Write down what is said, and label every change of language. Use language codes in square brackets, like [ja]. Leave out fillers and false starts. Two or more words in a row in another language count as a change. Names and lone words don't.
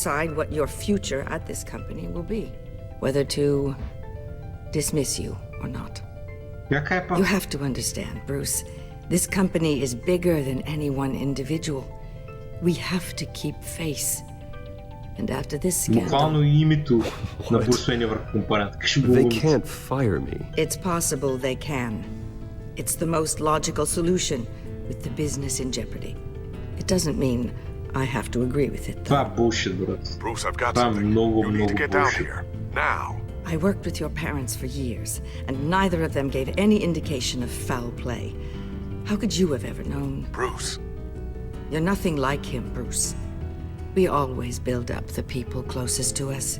[en] They want to decide what your future at this company will be. whether to dismiss you or not. You have to understand, Bruce. This company is bigger than any one individual. We have to keep face. And after this scandal... [bg] Буквално името на брусвение върху компанията. [en] They can't fire me. It's possible they can. It's the most logical solution with the business in jeopardy. It doesn't mean I have to agree with it, though. [bg] Това е bullshit, брат. [en] Bruce, I've got [bg] Това е [en] something. [bg] много, [en] You need [bg] много [en] to get down [bg] bullshit. [en] here. Now. I worked with your parents for years, and neither of them gave any indication of foul play. How could you have ever known? Bruce. You're nothing like him, Bruce. We always build up the people closest to us.